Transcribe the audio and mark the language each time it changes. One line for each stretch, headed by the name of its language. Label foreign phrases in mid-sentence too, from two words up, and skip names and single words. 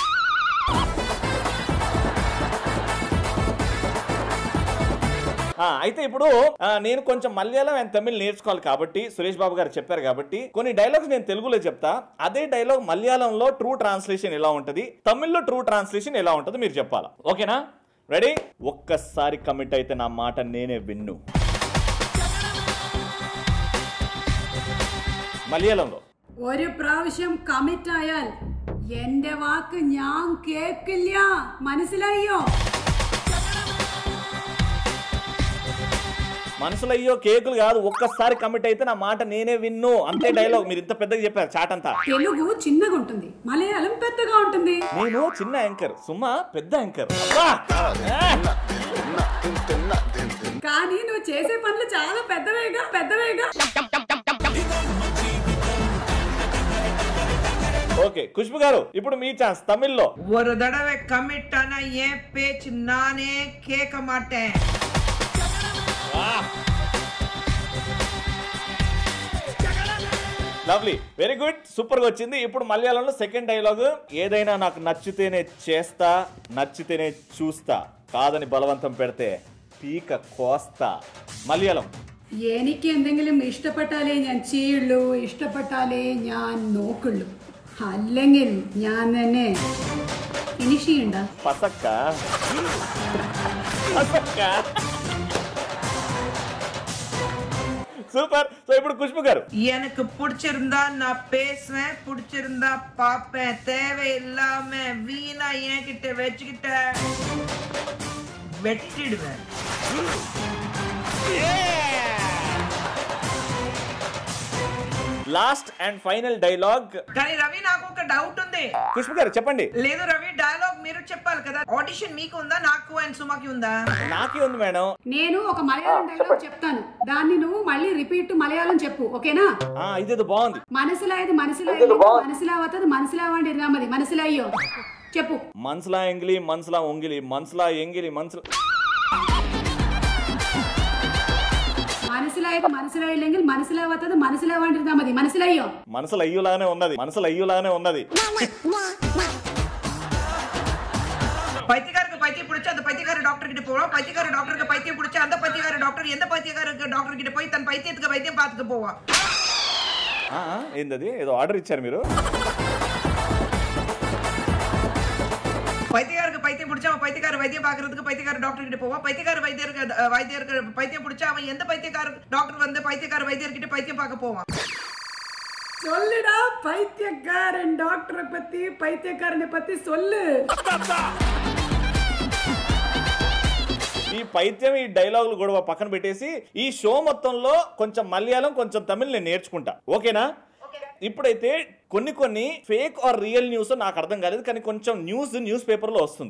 Telugu: అయితే ఇప్పుడు నేను కొంచెం మలయాళం అండ్ తమిళ్ నేర్చుకోవాలి కాబట్టి, సురేష్ బాబు గారు చెప్పారు కాబట్టి కొన్ని డైలాగ్స్ నేను తెలుగులో చెప్తా. అదే డైలాగ్ మలయాళంలో
English: true translation
Telugu: ఎలా ఉంటది, తమిళ్లో
English: true translation
Telugu: ఎలా ఉంటది మీరు చెప్పాలా. ఓకేనా? రెడీ? ఒక్కసారి కమిట్ అయితే నా మాట నేనే విన్ను.
Malayalam: മലയാളമോ? ഒരു പ്രാവശ്യം കമ്മിറ്റ് ആയാൽ എന്റെ വാക്ക് ഞാൻ കേൾക്കില്ല, മനസ്സിലായോ?
Telugu: మనసులయ్యో కేకులు కాదు, ఒక్కసారి కమిట్ అయితే నా మాట నేనే విన్ను. అంతే డైలాగ్. మీరు ఇంత పెద్దగా చెప్పారు చాట్ అంతా. తెలుగు చిన్నగా ఉంటుంది, మలయాళం పెద్దగా ఉంటుంది. నేను చిన్న యాంకర్, సుమా పెద్ద యాంకర్. కానీ నువ్వు చేసే పనులు చాలా పెద్దవేగా. ఓకే ఖుష్బు గారు, ఇప్పుడు మీ ఛాన్స్ తమిళ్లో.
Tamil: ஒரு தடவை கமிட் ஆனா ஏன் பேச்சு நானே கேட்க மாட்டேன்.
English: lovely, very good, super
Telugu: గా వచ్చింది. ఇప్పుడు మలయాళంలో
English: second dialogue.
Telugu: ఏదైనా నాకు నచ్చితేనే చేస్తా, నచ్చితేనే చూస్తా, కాదని బలవంతం పెడితే పీక కోస్తా. మలయాళం.
Malayalam: എനിക്ക് എന്തെങ്കിലും ഇഷ്ടപ്പെട്ടാലേ ഞാൻ ചെയ്യുള്ളൂ, ഇഷ്ടപ്പെട്ടാലേ ഞാൻ നോക്കുള്ളൂ, അല്ലെങ്കിൽ ഞാൻ തന്നെ ഫിനിഷ് ചെയ്യണ്ട.
Telugu: పసక్క. సూపర్. సో ఇప్పుడు ఖుష్బు గారు.
Tamil: எனக்கு பிடிச்சிருந்தா நான் பேசுவேன், பிடிச்சிருந்தா பாப்பேன், தேவையில்லாம வீணா என்கிட்ட வச்சுக்கிட்ட வெட்டிடுவேன்.
English: Last and final dialogue.
Telugu: కానీ రవి నాకు ఒక డౌట్ ఉంది. ఖుష్బు గారు చెప్పండి. లేదు రవి, డైలాగ్ మీరు చెప్పాలి కదా. ఆడిషన్ మీకు ఉందా, నాకు అండ్ సుమాకి ఉందా? నాకే ఉంది మేడం. నేను ఒక మలయాళం డైలాగ్ చెప్తాను, దాన్ని నువ్వు మళ్ళీ రిపీట్ మలయాళం చెప్పు, ఓకేనా? ఇదేదో బాగుంది. మనసులాయదు మనసులావండి రామది, మనసులాయ్యో చెప్పు. మనసులా ఎంగిలి, మనసులా ఒంగిలి, మనసులా ఎంగిలి, మనసులా
Malayalam: മനസ്സിലായില്ലെങ്കിൽ മനസ്സിലാവാത്തത് മനസ്സിലാവാണ്ടിരുന്നാ മതി, മനസ്സിലായോ?
Telugu: మనసులు అయ్యులానే ఉన్నది, మనసులు అయ్యులానే ఉన్నది.
Tamil: பைத்தியக்காரருக்கு பைத்தியம் பிடிச்ச அந்த பைத்தியக்கார டாக்டர் கிட்ட போவோம், பைத்தியக்கார டாக்டருக்கு பைத்தியம் பிடிச்ச அந்த பைத்தியக்கார டாக்டர் எந்த பைத்தியக்காரருக்கு டாக்டர் கிட்ட போய் தன் பைத்தியத்துக்கு வைத்தியம் பார்த்துக்க போவான்.
Telugu: ఏందది? ఏదో ఆర్డర్ ఇచ్చారు మీరు.
Tamil: பைத்தியக்காரருக்கு பைத்தியம் பிடிச்சா அவன் பைத்தியக்கார வைத்தியம் பாக்குறதுக்கு பைத்தியக்கார டாக்டர் கிட்ட போவான். பைத்தியக்கார வைத்தியருக்கு பைத்தியம் பிடிச்சா அவன் எந்த பைத்தியக்கார டாக்டர் வந்து பைத்தியக்கார வைத்தியர் கிட்ட பைத்தியம் பார்க்க போவான். சொல்லுடா, பைத்தியக்காரன் டாக்டரை பத்தி, பைத்தியக்காரனை பத்தி சொல்லு.
Telugu: ఈ పైత్యం, ఈ డైలాగులు గొడవ పక్కన పెట్టేసి ఈ షో మొత్తంలో కొంచెం మలయాళం, కొంచెం తమిళ్ నేను నేర్చుకుంటా. ఓకేనా? ఇప్పుడైతే కొన్ని
English: fake or real news
Telugu: నాకు అర్థం కాలేదు, కానీ కొంచెం
English: news paper
Telugu: లో వస్తుంది.